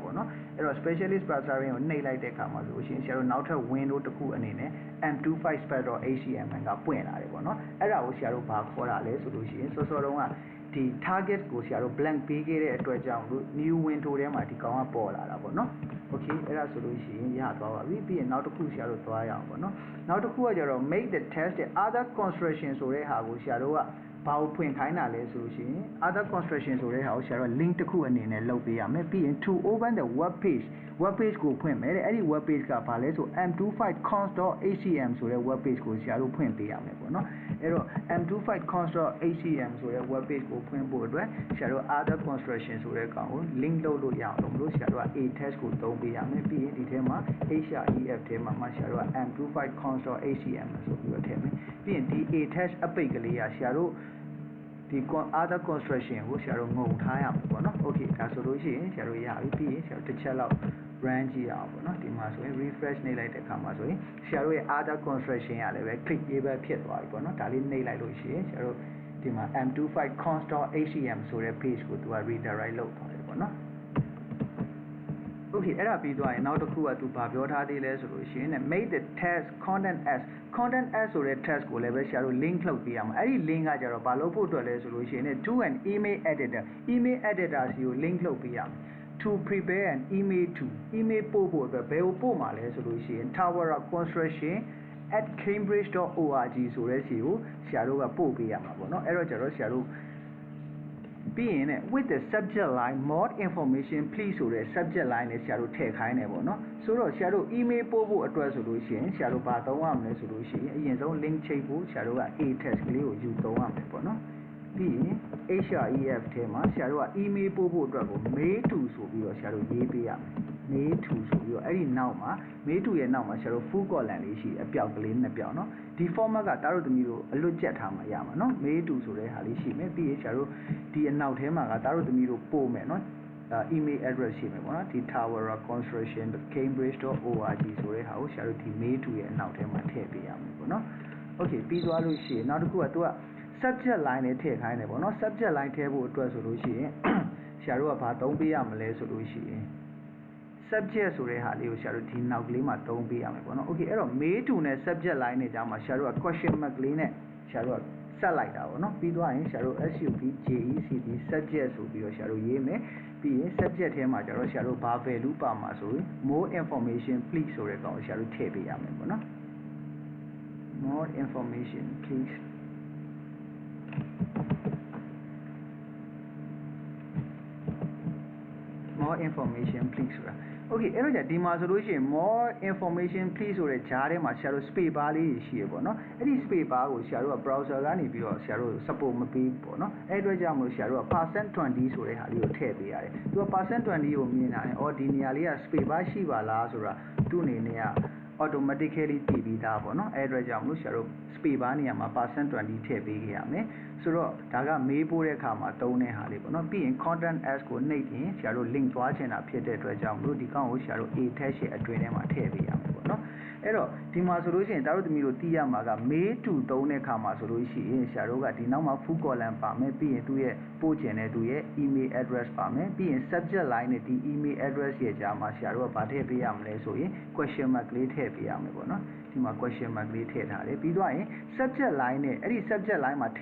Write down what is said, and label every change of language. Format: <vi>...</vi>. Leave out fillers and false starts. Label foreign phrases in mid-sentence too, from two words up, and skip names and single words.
<my>ပေါ့နော်အဲ့တော့ specialist clustering ကိုနှိပ်လိုက်တဲ့အခါမှာဆိုလို့ရှိရင်ဆရာတို့နောက်ထပ် window တစ်ခုအနေနဲ့ m25 space.html ကပွင့်လာတယ်ပေါ့နော်အဲ့ဒါကိုဆရာတို့ဘာခေါ်တာလဲဆိုလို့ရှိရင်စောစောတုန်းကဒီ target ကိုဆရာတို့ blank ပေးခဲ့တဲ့အတွက်ကြောင့်လို့</my> <en>new window</en> <my>ထဲမှာဒီကောင်ကပေါ်လာတာပေါ့နော် okay အဲ့ဒါဆိုလို့ရှိရင်ရ သွားပါပြီပြီးရင်နောက်တစ်ခုဆရာတို့သွားရအောင်ပေါ့နော်နောက်တစ်ခုကကျတော့</my> <en>make the test other construction</en> <my>ဆိုတဲ့ဟာကိုဆရာတို့ကဘာကိုဖွင့်ခိုင်းတာလဲဆိုလို့ရှိရင်</my> <en>other construction</en> <my>ဆိုတဲ့ဟာကိုဆရာတို့ link တစ်ခုအနေနဲ့လုပ်ပေးရမယ်ပြီးရင် to</my> <en>open the web page</en> <my>ကိုဖွင့်မယ်တဲ့အဲ့ဒီ</my> <en>web page</en> <my>ကဘာလဲဆို m25cons.htm ဆိုတဲ့</my> <en>web page</en> <my>ကိုဆရာတို့ဖွင့်ပေးရမယ်ပေါ့နော်အဲ့တော့ m25cons.htm ဆိုတဲ့</my> <en>web page</en> <my>ကိုဖွင့်ဖို့ အတွက်ဆရာတို့</my> <en>other construction</en> <my>ဆိုတဲ့ကောင်ကို link လုပ်လို့ရအောင်လို့ဆရာတို့က</my> <en>a test</en> <my>ကိုသုံးပေးရမယ်ပြီးရင်ဒီထဲမှာ href ထဲမှာ ဆရာတို့က m25cons.htm ဆိုပြီးတော့ထည့်မယ်ပြီးရင်ဒီ</my> <en>a test</en> <my>အပိတ်ကလေးကဆရာတို့ဒီ</my> <en>other construction</en> <my>ကိုဆရာတို့ငုံထားရမှာပေါ့နော် okay ဒါဆိုလို့ရှိရင်ဆရာတို့ရပြီပြီးရင်ဆရာတို့တစ်ချက်လောက် run ကြည့်အောင်ပေါ့နော်ဒီမှာဆိုရင် refresh နှိပ်လိုက်တဲ့အခါမှာဆိုရင်ဆရာတို့ရဲ့</my> <en>other construction</en> <my>ရလည်းပဲ clickable ဖြစ်သွားပြီပေါ့နော်ဒါလေးနှိပ်လိုက်လို့ရှိရင်ဆရာတို့ဒီမှာ m25cons.htm ဆိုတဲ့ page ကိုသူက redirect လုပ်သွားတယ်ပေါ့နော် okay အဲ့ဒါပြီးသွားရင်နောက်တစ်ခုကသူဘာပြောထားသေးလဲဆိုလို့ရှိရင်</my> <en>make the test content as</en> <my>ဆိုတဲ့ test ကိုလည်းပဲဆရာတို့ link လုပ်ပေးရမှာအဲ့ဒီ link ကကြတော့ဘာလို့ဖို့အတွက်လဲဆိုလို့ရှိရင်</my> <en>to an email editor</en> <my>စီကို link လုပ်ပေးရမယ်</my> <en>to prepare an email</en> <my>ပို့ဖို့အတွက်ဘယ်ကိုပို့မှာလဲဆိုလို့ရှိရင် towerconstruction@cambridge.org ဆိုတဲ့စီကိုဆရာတို့ကပို့ပေးရမှာပေါ့နော်အဲ့တော့ကျတော့ဆရာတို့ပြီးရင်</my> <en>with the subject line more information please</en> <my>ဆိုတဲ့</my> <en>subject line</en> <my>နဲ့ဆရာတို့ထည့်ခိုင်းတယ်ပေါ့နော်ဆိုတော့ဆရာတို့ email ပို့ဖို့အတွက်ဆိုလို့ရှိရင်ဆရာတို့ဘာသုံးရမလဲဆိုလို့ရှိရင်အရင်ဆုံး link ချိန်ဖို့ဆရာတို့က</my> <en>a test</en> <my>ကလေးကိုယူသုံးရမယ်ပေါ့နော်ပြီးရင် href ထဲမှာဆရာတို့က email ပို့ဖို့အတွက်ကို</my> <en>mail to</en> <my>ဆို ပြီးတော့ဆရာတို့ရေးပေးရမယ်</my> <en>mail to</en> <my>ဆိုပြီးတော့အဲ့ဒီနောက်မှာ</my> <en>mail to</en> <my>ရဲ့နောက်မှာဆရာတို့</my> <en>full column</en> <my>လေးရှိတယ်အပြောက်ကလေးနှစ်ပြောက်နော်ဒီ format ကတားတို့သမီးတို့အလွတ်ကျက်ထားမှာရမှာနော်</my> <en>mail to</en> <my>ဆိုတဲ့ဟာလေးရှိမယ် ပြီးရင်ဆရာတို့ဒီအနောက်ထဲမှာကတားတို့သမီးတို့ပို့မယ်နော်</my> <en>email address</en> <my>ရှိမယ်ပေါ့နော်ဒီ towerconstruction@cambridge.org ဆိုတဲ့ဟာကိုဆရာတို့ဒီ</my> <en>mail to</en> <my>ရဲ့အနောက်ထဲမှာထည့်ပေးရမယ်ပေါ့နော် okay ပြီး သွားလို့ရှိရင်နောက်တစ်ခုကသူက</my> <en>subject line</en> <my>နဲ့ထည့်ခိုင်းတယ်ပေါ့နော်</my> <en>subject line</en> <my>ထည့်ဖို့အတွက်ဆိုလို့ရှိရင်ဆရာတို့ကဘာသုံး ပေးရမလဲဆိုလို့ရှိရင် subject ဆိုတဲ့ဟာလေးကိုဆရာတို့ဒီနောက်ကလေးမှာသုံးပေးရမယ်ပေါ့နော် okay အဲ့တော့</my> <en>mail to</en> <my>နဲ့</my> <en>subject line</en> <my>နဲ့ကြာမှာဆရာတို့က</my> <en>question mark</en> <my>လေးနဲ့ဆရာတို့ကဆက်လိုက်တာပေါ့နော်ပြီးသွားရင်ဆရာတို့ subject ဆိုပြီးတော့ဆရာတို့ရေးမယ်ပြီးရင် subject ထဲမှာကျတော့ဆရာတို့ဘာ value ပါမှာဆိုရင်</my> <en>more information please</en> <my>ဆိုတဲ့ကောင်ကိုဆရာတို့ထည့်ပေးရမယ်ပေါ့နော်</my> <en>more information please more information please</en> <my>ဆိုတာ okay အဲ့တော့じゃဒီမှာဆိုလို့ရှိရင်</my> <en>more information please</en> <my>ဆိုတဲ့ဂျားထဲမှာဆရာတို့</my> <en>space bar</en> <my>လေးရှိရပေါ့နော်အဲ့ဒီ</my> <en>space bar</en> <my>ကိုဆရာတို့က browser ကနေပြီးတော့ဆရာတို့ support မပေးဘူးပေါ့နော်အဲ့အတွက်ကြောင့်မို့ဆရာတို့က %20 ဆိုတဲ့ဟာလေးကိုထည့်ပေးရတယ်သူက %20 ကိုမြင်တာနဲ့အော်ဒီနေရာလေးက space bar ရှိပါလားဆိုတာသူ့အနေနဲ့က automatically တည်ပြီးသားပေါ့နော်အဲ့အတွက်ကြောင့် မို့ဆရာတို့</my> <en>space bar</en> <my>နေရာမှာ %20 ထည့်ပေးခဲ့ရမယ်ဆိုတော့ဒါကမေးပို့တဲ့အခါမှာသုံးတဲ့ဟာလေးပေါ့နော်ပြီးရင်</my> <en>content as</en> <my>ကိုနှိပ်ရင်ဆရာတို့ link သွားချင်တာဖြစ်တဲ့အတွက်ကြောင့်မလို့ဒီကောင်ကိုဆရာတို့</my> <en>a tag</en> <my>ရဲ့အတွင်းထဲမှာထည့်ပေးရမယ်ပေါ့နော်အဲ့တော့ဒီမှာ ဆိုလို့ရှိရင်ဒါတို့သမီးတို့သိရမှာက</my> <en>mail to</en> <my>သုံးတဲ့အခါမှာဆိုလို့ရှိရင်ဆရာတို့ကဒီနောက်မှာ</my> <en>full column</en> <my>ပါမယ်ပြီးရင်သူ့ရဲ့ပို့ချင်တဲ့သူရဲ့</my> <en>email address</en> <my>ပါမယ်ပြီးရင်</my> <en>subject line</en> <my>နဲ့ဒီ</my> <en>email address</en> <my>ရဲ့ကြား မှာဆရာတို့ကဗာထည့်ပေးရမလဲဆိုရင်</my> <en>question mark</en> <my>လေးထည့်ပေးရမယ်ပေါ့နော်ဒီမှာ</my> <en>question mark</en> <my>လေးထည့်ထားတယ်ပြီးတော့ရင်</my> <en>subject line</en> <my>နဲ့အဲ့ဒီ</my> <en>subject line</en> <my>မှာထ</my>